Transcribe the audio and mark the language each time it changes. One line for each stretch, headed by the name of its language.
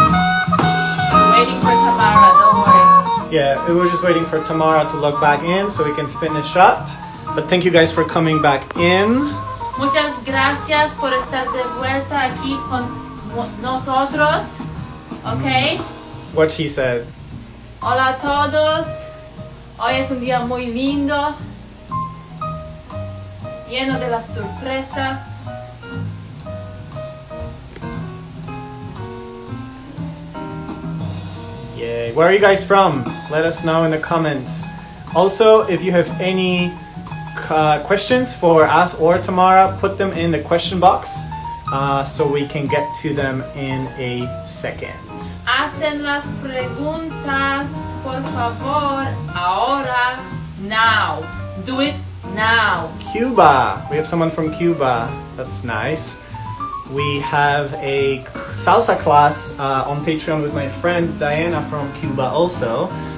English: Waiting for Tamara, don't worry. Yeah, we were just waiting for Tamara to log back in so we can finish up. But thank you guys for coming back in.
Spanish: Muchas gracias por estar de vuelta aquí con nosotros.
English: Ok. What she said.
Spanish: Hola a todos. Hoy es un día muy lindo, lleno de las sorpresas.
English: Yay. Where are you guys from? Let us know in the comments. Also, if you have any questions for us or Tamara, put them in the question box so we can get to them in a second.
Spanish: Hacen las preguntas, por favor, ahora, now.
English: Do it now. Cuba. We have someone from Cuba. That's nice. We have a salsa class on Patreon with my friend Diana from Cuba also.